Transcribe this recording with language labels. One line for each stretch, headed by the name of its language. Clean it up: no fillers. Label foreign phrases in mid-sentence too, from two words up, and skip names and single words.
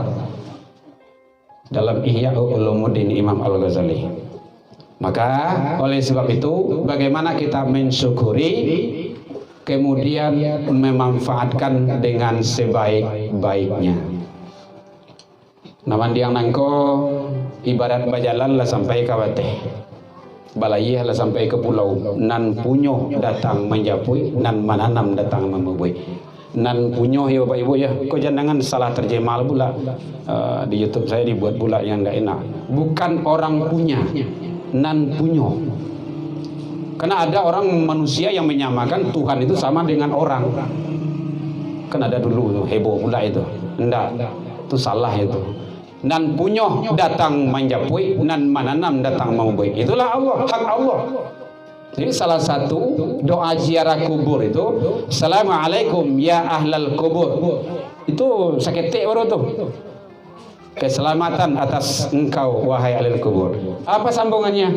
Indonesian: Dalam Ihya Ulumuddin Imam Al-Ghazali. Maka oleh sebab itu, bagaimana kita mensyukuri, kemudian memanfaatkan dengan sebaik-baiknya.
Minangkabau: Naman diang nangko ibarat bajalan lah sampai ke Wateh, balayih lah sampai ke pulau. Nan punyo datang menjapui, nan mananam datang memubui. Nan punyo
Indonesian: ya Bapak Ibu ya, kau jangan salah terjemah pula. Di YouTube saya dibuat pula yang tidak enak. Bukan orang punya,
Minangkabau: nan punyo.
Indonesian: Karena ada orang manusia yang menyamakan Tuhan itu sama dengan orang. Kan ada dulu tuh, heboh pula itu. Enggak, itu salah itu.
Minangkabau: Nan punyo datang menjapui, nan mananam datang memubui.
Indonesian: Itulah Allah, hak Allah. Jadi salah satu doa ziarah kubur itu,
Arabic: Assalamualaikum ya ahlal kubur.
Indonesian: Itu saketik baru tuh. Keselamatan atas engkau wahai
Arabic: ahlul kubur.
Indonesian: Apa sambungannya?